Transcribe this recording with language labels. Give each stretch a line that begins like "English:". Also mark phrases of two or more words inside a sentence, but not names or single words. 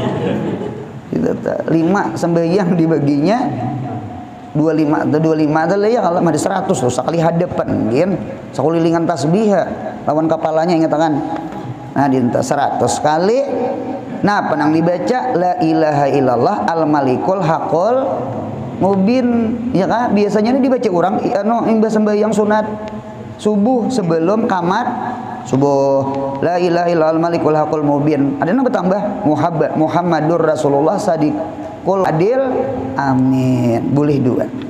Banjar: Itu 5 sembahyang dibaginya 25 adalah ya kalau ada 100 tuh sekali hadapan gen sakulilingan tasbih lawan kepalanya ingat kan. Nah di 100 kali. Nah penang dibaca
Arabic: لا إله إلا الله الملك الحق المبين,
Banjar: ya kan? Biasanya ini dibaca orang imbas sembahyang sunat subuh sebelum kamat subuh,
Arabic: لا إله إلا الله الملك الحق المبين.
Banjar: Ada yang bertambah
Arabic: محمد رسول الله الصادق العادل آمين.
Banjar: Boleh dua.